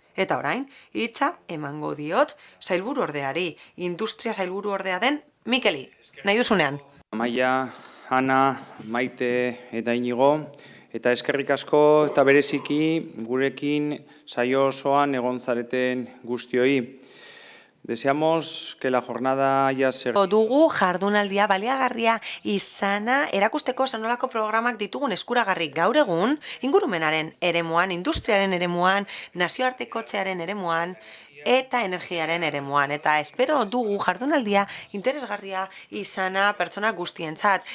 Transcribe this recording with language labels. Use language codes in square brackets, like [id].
[eu] Eta orain, hitza emango diot sailburu ordeari, industria sailburu ordea den Mikeli. Nahi duzunean. Amaia, Ana, Maite eta Inigo, eta eskerrik asko eta bereziki gurekin saio osoan egon zareten guztioi. [es] Deseamos que la jornada haya servido. [eu] Dugu jardunaldia baliagarria izana erakusteko zenolako programak ditugun eskuragarri gaur egun, ingurumenaren eremuan, industriaren eremuan, nazioartekotzearen eremuan, eta energiaren eremuan. Eta espero dugu jardunaldia interesgarria izana pertsona guztientzat.